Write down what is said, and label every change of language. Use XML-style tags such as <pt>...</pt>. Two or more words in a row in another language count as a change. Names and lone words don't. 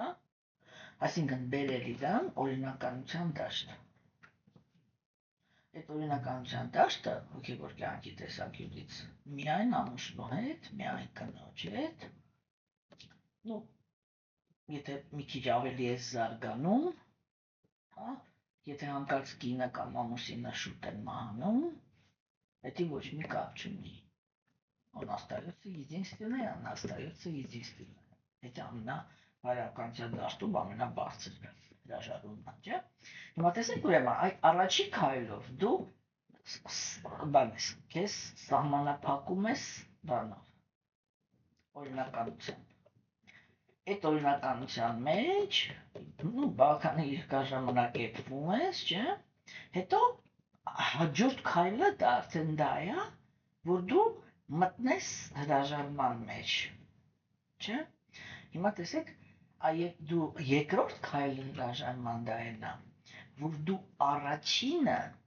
<hy>Այսինքն բերել իրան օրինականության դաշտ։ Այդ օրինականության դաշտը հոգևոր կյանքի տեսակետից միայն ամուսնու հետ, միայն կնոջ հետ, ну, եթե մի քիչ ավելի ես զարգանում, հա, եթե հանկարծ կինը կամ ամուսինը շուտ են մահանում, это ոչ մի կապ չունի։</hy> <ru>Он остается единственный, она остается единственной։</ru> <hy>Это ամենաբարոյականության դաշտում ամենաբարձր հրաժարումն է, չէ՞։ Հիմա տեսեք ուրեմն առաջի քայլով դու բանես, քեզ սահմանափակում ես բանով օրինականությամբ։ Այդ օրինականության մեջ բավական երկար ժամանակ եփվում ես, չէ՞։ Հետո հաջորդ քայլը դա արդեն դա է, որ դու մտնես հրաժարման մեջ, չէ՞։ Հիմա տեսեք, դու երկրորդ քայլը հրաժարման դա է, որ դու առաջինը</hy>